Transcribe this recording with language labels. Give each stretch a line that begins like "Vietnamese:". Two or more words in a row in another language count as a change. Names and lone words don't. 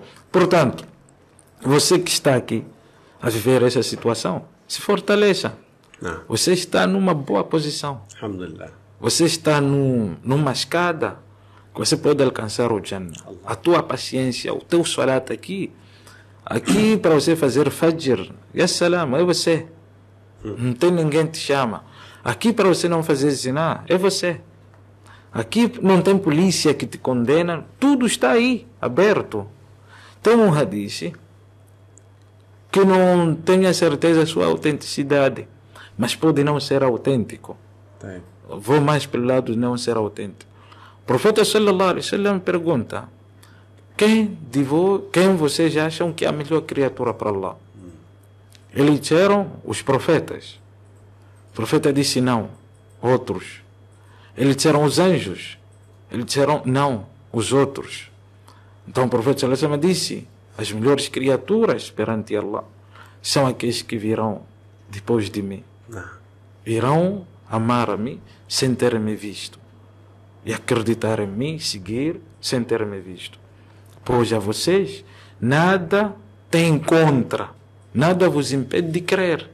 Portuguese: Portanto, você que está aqui a viver essa situação, se fortaleça. Você está numa boa posição. Alhamdulillah. Você está numa escada que você pode alcançar o Jannah. A tua paciência, o teu salat aqui para você fazer fajr,
Arabic: يا سلام,
Portuguese: é você. Não tem ninguém que te chama. Aqui para você não fazer zina, é você. Aqui não tem polícia que te condena, tudo está aí, aberto. Tem um hadith que não tenho certeza da sua autenticidade, mas pode não ser autêntico. Vou mais pelo lado de não ser autêntico. O profeta
Arabic: صلى الله عليه وسلم
Portuguese: pergunta: quem vocês acham que é a melhor criatura para Allah? Eles disseram os profetas. O profeta disse: não, outros. Eles disseram os anjos. Eles disseram: não, os outros. Então o profeta
Arabic: صلى الله عليه وسلم
Portuguese: disse: as melhores criaturas perante Allah são aqueles que virão depois de mim. Irão amar-me sem ter-me visto e acreditar em mim, seguir sem ter-me visto. Pois a vocês nada tem contra, nada vos impede de crer.